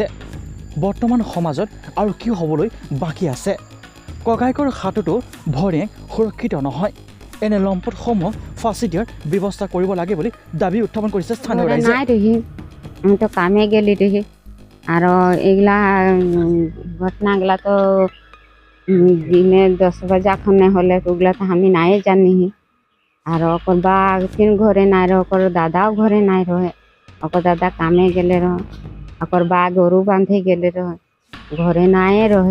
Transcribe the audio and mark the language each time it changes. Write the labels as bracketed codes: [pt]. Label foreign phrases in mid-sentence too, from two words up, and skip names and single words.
[as] বৰ্তমান সমাজত আৰু কি হ'বলৈ বাকী আছে? ককায়েকৰ হাততো ভনীয়েক সুৰক্ষিত নহয়। এনে লম্পটসমূহ ফাঁচি দিয়াৰ ব্যৱস্থা কৰিব লাগে বুলি দাবী উত্থাপন কৰিছে স্থানীয় ৰাইজে। [bn] আমি তো কামে গেলি দেখি আৰু এইগিলা ঘটনাগুলা তো দিনে 10 বাজা খনে হলে ওগুলা তো আমি নাই জানি। আর ওকর বা তিন ঘরে নাই রহে, ওকর দাদাও ঘরে নাই রহে। ওকর দাদা কামে গেলে রহে, ওকর বা গরু বাঁধে গেলে রহে, ঘরে নাই রহে।